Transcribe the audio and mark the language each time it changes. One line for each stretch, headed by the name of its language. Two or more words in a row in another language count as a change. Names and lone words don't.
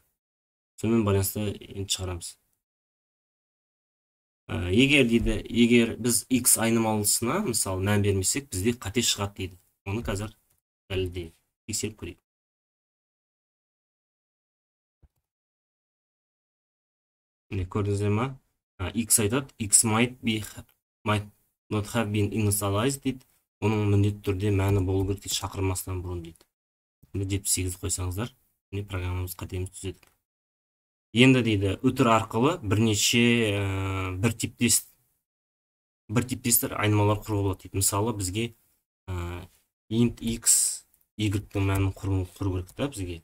Kazakh: Сонымен байланысты енді шығарамыз. Егер біз X айнымалысына мысалы мән бермесек, бізде қате шығады дейді. Оны қазір дәлелдейік, тексеріп көрейік. Көрдіңіздер ме? X айтады,
English: X might not have been initialized дейді.
Kazakh: Оның міндетті түрде мәні болу керек дейді, шақырмастан бұрын дейді. 78 қойсаңыздар, программамыз қатеміз түзедік. Енді дейді, өтір арқылы бірнеше бір типтестер айнымалар құруға болады дейді. Мысалы, бізге int x y-дің мәнін құру керек та бізге.